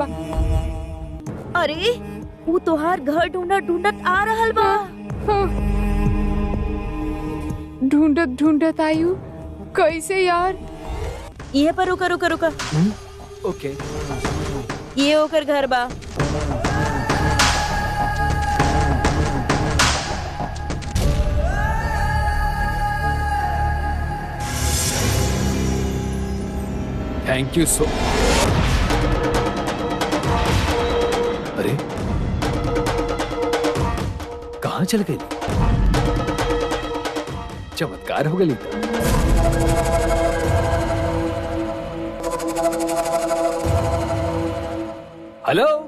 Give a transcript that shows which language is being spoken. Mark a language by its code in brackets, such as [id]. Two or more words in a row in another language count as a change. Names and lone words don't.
[bho] अरे वो तोहार घर ढूंढत ढूंढत आ रहल बा। ढूंढत ढूंढत आयु कैसे यार? ये पर रुका। ओके। ये होकर घर बा। [en] thank you so. [bho] अरे कहाँ चल गई? चमत्कार हो गई। हेलो,